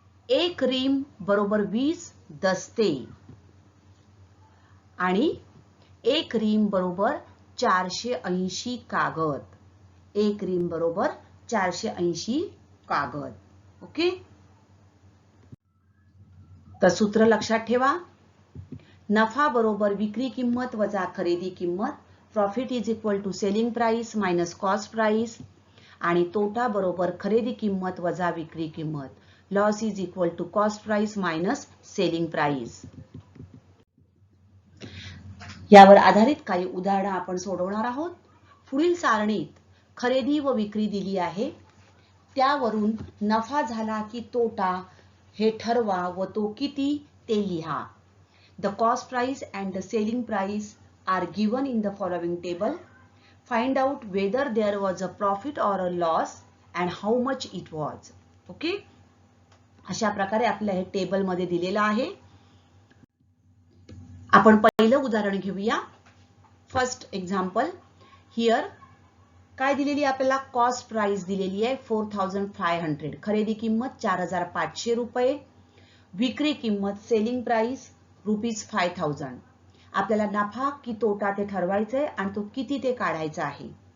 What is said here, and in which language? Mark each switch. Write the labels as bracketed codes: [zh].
[mr] 1 रीम बरोबर 20 दस्ते आणि 1 रीम बरोबर 480 कागद. 1 रीम बरोबर 480 कागद. ओके. तर सूत्र लक्षात ठेवा. नफा बरोबर विक्री किंमत वजा खरेदी किंमत. [en] Profit is equal to selling price minus cost price. [mr] आणि तोटा बरोबर खरेदी किंमत वजा विक्री किंमत. [en] Loss is equal to cost price minus selling price. [mr] यावर आधारित काही उदाहरणं आपण सोडवणार आहोत. पुढील सारणीत खरेदी व विक्री दिली आहे. त्यावरून नफा झाला की तोटा हे ठरवा व तो किती ते लिहा. [en] The cost price and the selling price are given in the following table. Find out whether there was a profit or a loss and how much it was. Okay? [mr] अशा प्रकारे आपल्याला हे टेबल मध्ये दिलेलं आहे. आपण पहिलं उदाहरण घेऊया. [en] First example. [mr] हिअर काय दिलेली आपल्याला कॉस्ट प्राइस दिलेली आहे 4500. खरेदी किंमत 4500 रुपये. विक्री किंमत सेलिंग प्राइस रुपीज 5000. आपल्याला नफा की तोटा ते ठरवायचं आहे आणि तो किती ते काढायचा आहे.